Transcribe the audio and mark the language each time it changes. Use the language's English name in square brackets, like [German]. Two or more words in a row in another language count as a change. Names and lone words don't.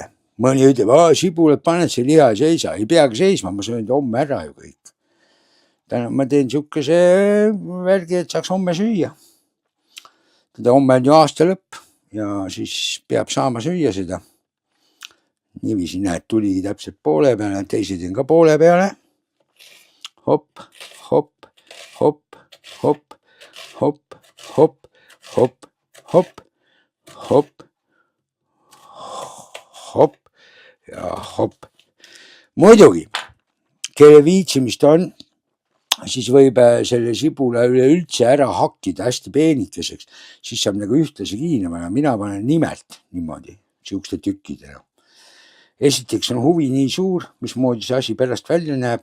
[Estonian] Mõni ütleb, sibuled paned see liha ei seisa. Ei peagi seisma, ma söön homme ära ju kõik. Täna ma teen siukese värgi, et saaks homme süüa. Teda homme on ju aasta lõpp ja siis peab saama süüa seda. Niiviisi näed, tuligi täpselt poole peale, teised on ka poole peale. Hopp, hopp, hopp, hopp, hopp, hopp, hopp, hopp, hopp, hopp ja hopp. Muidugi, kelle viitsimist on, siis võib selle sibula üleüldse ära hakkida hästi peenikeseks. Siis saab nagu ühtlasi kiinama ja mina panen nimelt niimoodi, siukeste tükkidena. Esiteks on huvi nii suur, mismoodi see asi pärast välja näeb.